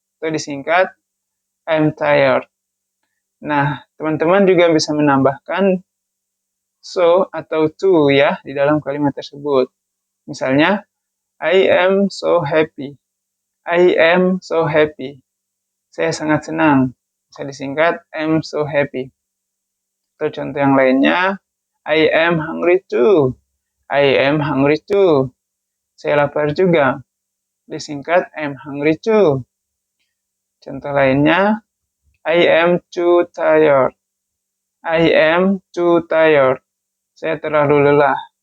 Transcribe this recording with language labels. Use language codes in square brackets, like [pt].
[id] Atau disingkat [en] I'm tired. [id] Nah, teman-teman juga bisa menambahkan so atau to ya di dalam kalimat tersebut. [en] Misalnya, I am so happy. I am so happy. [id] Saya sangat senang. Bisa disingkat [en] I'm so happy. [id] Atau contoh yang lainnya, [en] I am hungry too. I am hungry too. [id] Saya lapar juga. Disingkat [en] I'm hungry too. [id] Contoh lainnya, [en] I am too tired. I am too tired. [id] Saya terlalu lelah.